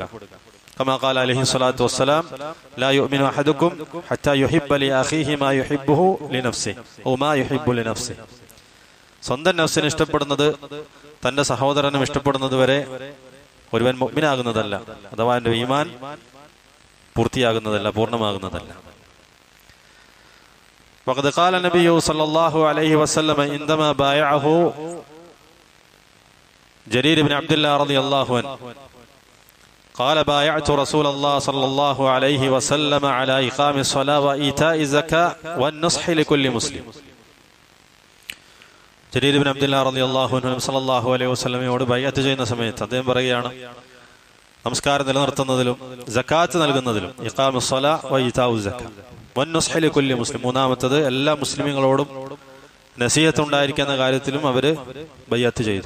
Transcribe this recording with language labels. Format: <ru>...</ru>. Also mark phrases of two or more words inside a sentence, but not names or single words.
<ar>كما قال عليه الصلاة والسلام، لا يؤمن أحدكم حتى يحب لأخيه ما يحبه لنفسه أو ما يحب لنفسه.</ar> <ml>സ്വന്തം നഫ്സിന് ഇഷ്ടപ്പെടുന്നത് തന്റെ സഹോദരനും ഇഷ്ടപ്പെടുന്നത് വരെ ഒരുവൻ മുഅ്മിനാകുന്നതല്ല, അഥവാ അവന്റെ ഈമാൻ പൂർത്തിയാകുന്നതല്ല, പൂർണ്ണമാകുന്നതല്ല.</ml> <ar>وقد قال النبي صلى الله عليه وسلم عندما بايعه جرير بن عبد الله رضي الله عنه قال بايعت رسول الله صلى الله عليه وسلم على إقام الصلاة وإيتاء الزكاة والنصح لكل مسلم.</ar> <ml>ജരീർ ഇബ്നു അബ്ദുല്ലാഹ്</ml> <ar>رضي الله عنه صلى الله عليه</ar> <ml>വസല്ലമയോട് ബൈഅത്ത് ചെയ്യുന്ന സമയത്ത് അദ്ദേഹം പറയുകയാണ്, നമസ്കാരം നിലനിർത്തുന്നതിലും സക്കാത്ത് നൽകുന്നതിലും</ml> <ar>إقام الصلاة وإيتاء الزكاة والنصح لكل مسلم,</ar> <ml>മൂന്നാമത്തത് എല്ലാ മുസ്ലിമീങ്ങളോടും നസീഹത്ത് ഉണ്ടായിരിക്കുന്ന കാര്യത്തിലും അവര് ബൈഅത്ത് ചെയ്തു.</ml>